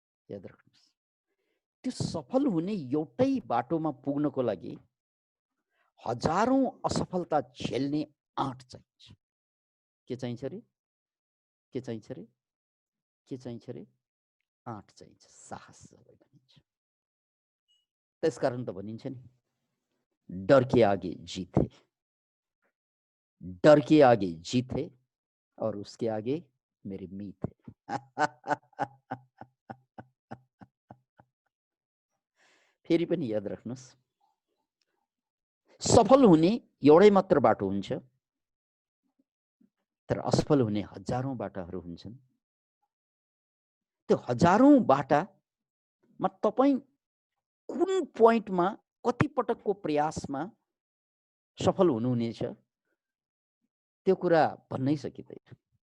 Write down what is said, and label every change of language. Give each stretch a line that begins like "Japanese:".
Nepali: याद राख्नुहोस्, त्यो सफल हुने एउटै बाटोमा पुग्नको लागि हजारौं असफलता झेल्ने आँट चाहिन्छ। के चाहिन्छ रे? के चाहिन्छ रे? के चाहिन्छ रे? आँट चाहिन्छ, साहस जसलाई भनिन्छ। त्यसकारण त भनिन्छ नि,
Hindi: डर के आगे जीत है, डर के आगे जीत है और उसके आगे मेरी मीत है।
Nepali: फेरि पनि याद राख्नुहोस्, सफल हुने एउटै मात्र बाटो हुन्छ, तर असफल हुने हजारौं बाटाहरू हुन्छन्। त्यो हजारौं बाटामा तपाईँ कुन पोइन्टमा कति पटकको प्रयासमा सफल हुनुहुनेछ त्यो कुरा भन्नै सकिँदैन।